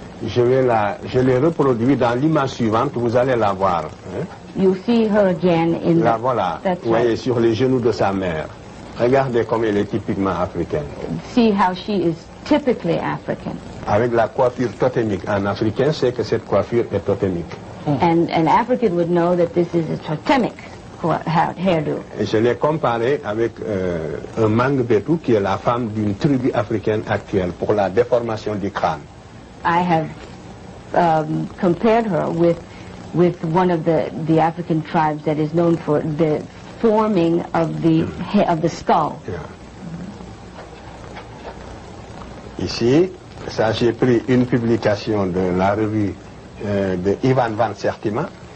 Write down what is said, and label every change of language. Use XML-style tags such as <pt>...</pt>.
<fr>Je l'ai reproduit dans l'image suivante, vous allez la voir. Hein?</fr> <en>You see her again in</en> <fr>la voilà, vous voyez, sur les genoux de sa mère. Regardez comme elle est typiquement africaine.</fr> <en>See how she is typically African.</en> <fr>Avec la coiffure totémique. Un Africain sait que cette coiffure est totémique.</fr> <en>And an African would know that this is a totemic hairdo.</en> <fr>Et je l'ai comparé avec un Mangbetu qui est la femme d'une tribu africaine actuelle pour la déformation du crâne.</fr> <en>I have compared her with one of the African tribes that is known for the forming of the skull. Yeah.</en> <fr>Ici, ça j'ai pris une publication de la revue de Ivan van Sertima.</fr>